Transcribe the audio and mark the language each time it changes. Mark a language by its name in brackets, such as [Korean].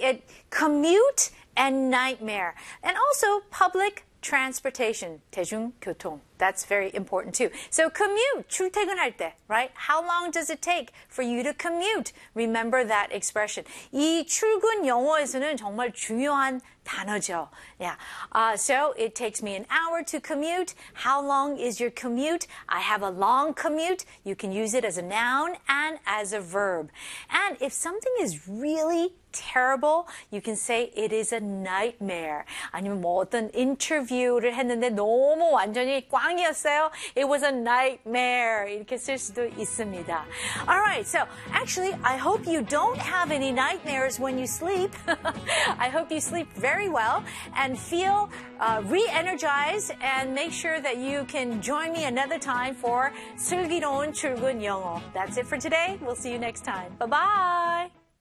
[English] It commute and nightmare, and also public transportation, [Korean] 대중교통. [English] That's very important too. So commute, [Korean] 출퇴근할 때, [English] right? How long does it take for you to commute? Remember that expression. [Korean] 이 출근 영어에서는 정말 중요한 단어죠. [English] Yeah. So it takes me an hour to commute. How long is your commute? I have a long commute. You can use it as a noun and as a verb. And if something is really terrible, you can say it is a nightmare. [Korean] 아니면 뭐 어떤 인터뷰를 했는데 너무 완전히 꽝이었어요. [English] It was a nightmare. [Korean] 이렇게 쓸 수도 있습니다. [English] All right. So actually, I hope you don't have any nightmares when you sleep. I hope you sleep very well and feel re-energized and make sure that you can join me another time for [Korean] 슬기로운 출근 영어. [English] That's it for today. We'll see you next time. Bye-bye.